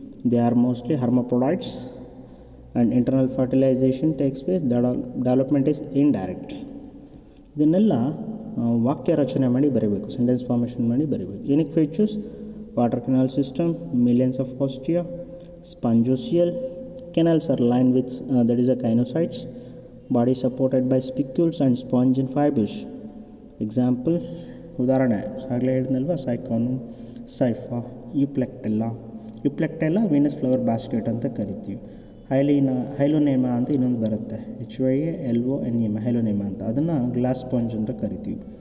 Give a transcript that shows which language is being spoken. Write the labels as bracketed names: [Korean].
[English] They are mostly hermaphrodites and internal fertilization takes place. Development is indirect. [Kannada] ಇದನ್ನೆಲ್ಲ ವಾಕ್ಯ ರಚನೆ ಮಾಡಿ ಬರೀಬೇಕು, ಸೆಂಟೆನ್ಸ್ ಫಾರ್ಮೇಷನ್ ಮಾಡಿ ಬರೀಬೇಕು. [English] Unique features: water canal system, millions of ostia, spongocoel, canals are lined with that is a chynocytes, body supported by spicules and spongin fibers. [Kannada] Example, ಉದಾಹರಣೆ ಆಗಲೇ ಹೇಳಿದ್ನಲ್ವ, ಸೈಕಾನು, ಸೈಫಾ, ಯುಪ್ಲೆಕ್ಟೆಲ್ಲ Venus flower basket ಅಂತ ಕರಿತೀವಿ. ಹೈಲೋನೇಮಾ ಅಂತ ಇನ್ನೊಂದು ಬರುತ್ತೆ, HYLONEMA, ಹೈಲೋನೇಮಾ ಅಂತ, ಅದನ್ನು ಗ್ಲಾಸ್ ಸ್ಪಾಂಜ್ ಅಂತ ಕರಿತೀವಿ.